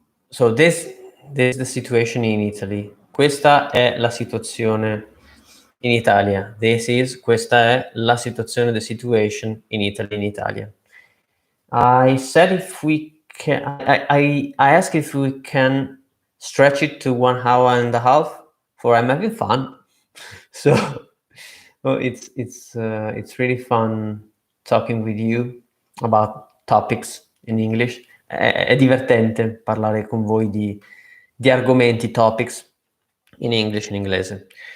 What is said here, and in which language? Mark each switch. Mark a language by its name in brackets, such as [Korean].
[English] So this is the situation in Italy. [Italian] Questa è la situazione in Italia. Questa è la situazione, [English] the situation in Italy, [Italian] in Italia. [English] I said if we can, I asked if we can stretch it to 1 hour and a half, for I'm having fun. So it's really fun talking with you about topics in English. [Italian] È divertente parlare con voi di argomenti, [English] topics in English, [Italian] in inglese.